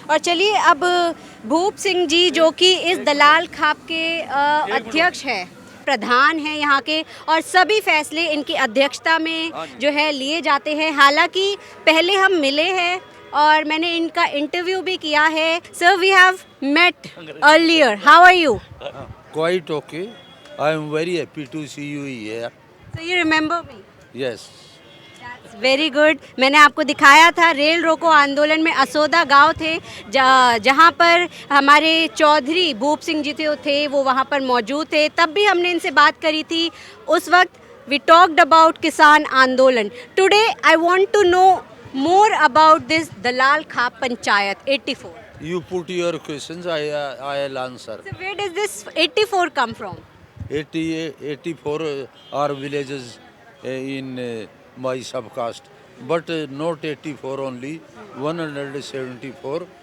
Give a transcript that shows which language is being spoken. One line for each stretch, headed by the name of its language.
Hindi: और चलिए अब भूप सिंह जी जो कि इस दलाल खाप के अध्यक्ष हैं, प्रधान हैं यहाँ के, और सभी फैसले इनकी अध्यक्षता में जो है लिए जाते हैं। हालांकि पहले हम मिले हैं और मैंने इनका इंटरव्यू भी किया है।
English: Sir, we have met earlier, how are you? Quite okay. I am very happy to see you here. So you remember me? Yes. That's very good.
Hindi: मैंने आपको दिखाया था रेल रोको आंदोलन में असोदा गांव थे जहां पर हमारे चौधरी भूप सिंह जी थे, वो वहां पर मौजूद थे। तब भी हमने इनसे बात करी थी। उस वक्त
English: we talked about
Hindi: किसान आंदोलन.
English: Today I want to know more about this Dalal Khap Panchayat 84. You put your questions, I'll answer. So where does this 84 come from? 84 are villages in my subcaste, but not 84 only, 174.